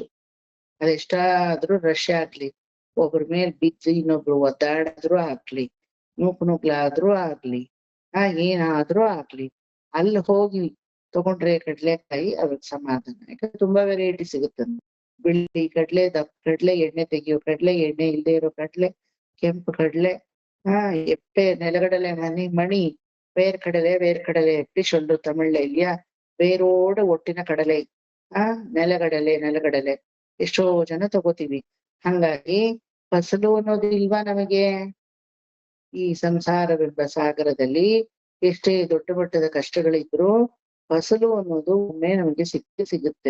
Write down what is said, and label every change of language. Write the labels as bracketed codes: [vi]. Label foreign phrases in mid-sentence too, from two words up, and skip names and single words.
[kn] ಅದೆಷ್ಟಾದ್ರೂ ರಶ್ ಆಗ್ಲಿ, ಒಬ್ರ ಮೇಲ್ ಬಿದ್ದು ಇನ್ನೊಬ್ರು ಒದ್ದಾಡಿದ್ರು ಆಗ್ಲಿ, ನುಗ್ಲಾದ್ರೂ ಆಗ್ಲಿ, ಏನಾದ್ರೂ ಆಗ್ಲಿ, ಅಲ್ಲಿ ಹೋಗಿ ತಗೊಂಡ್ರೆ ಕಡ್ಲೆಕಾಯಿ ಅವ್ರಿಗೆ ಸಮಾಧಾನ. ಯಾಕಂದ್ರೆ ತುಂಬಾ ವೆರೈಟಿ ಸಿಗುತ್ತೆ. ಬಿಳಿ ಕಡ್ಲೆ, ದಪ್ಪ ಕಡ್ಲೆ, ಎಣ್ಣೆ ತೆಗಿಯೋ ಕಡ್ಲೆ, ಎಣ್ಣೆ ಇಲ್ಲದೆ ಇರೋ ಕಡ್ಲೆ, ಕೆಂಪು ಕಡ್ಲೆ, ಎಪ್ಪೆ, ನೆಲಗಡಲೆ, ಮಣಿ, [ta] வேர்க்கடலை எப்படி சொல்றது தமிழ்ல இல்லையா? [kn] ಬೇರೋಡ ಒಟ್ಟಿನ ಕಡಲೆ, ನೆಲಗಡಲೆ ಎಷ್ಟೋ ಜನ ತಗೋತೀವಿ. ಹಂಗಾಗಿ ಫಸಲು ಅನ್ನೋದು ಇಲ್ವಾ ನಮಗೆ? ಈ ಸಂಸಾರವೆಂಬ ಸಾಗರದಲ್ಲಿ ಎಷ್ಟೇ ದೊಡ್ಡ ಮಟ್ಟದ ಕಷ್ಟಗಳಿದ್ರು ಫಸಲು ಅನ್ನೋದು ಒಮ್ಮೆ ನಮಗೆ ಸಿಗುತ್ತೆ.